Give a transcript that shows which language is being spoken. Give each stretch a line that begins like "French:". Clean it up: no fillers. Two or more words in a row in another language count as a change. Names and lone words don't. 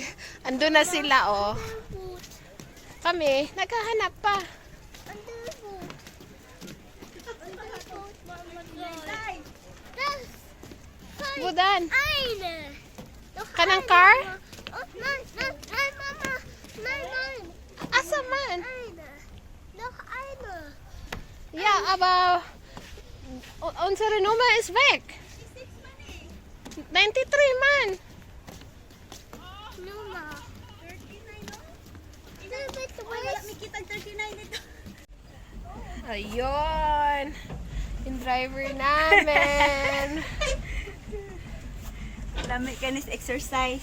Filipino: Ando na sila, oh. Kami, naghahanap pa. Budan.
Cebuano: Kanang car? Asa man?
German: Ja, aber unsere Nummer ist weg.
Cebuano: 93 man.
Filipino: Ayun. Yung driver namin.
Cebuano: Lami ka nis exercise.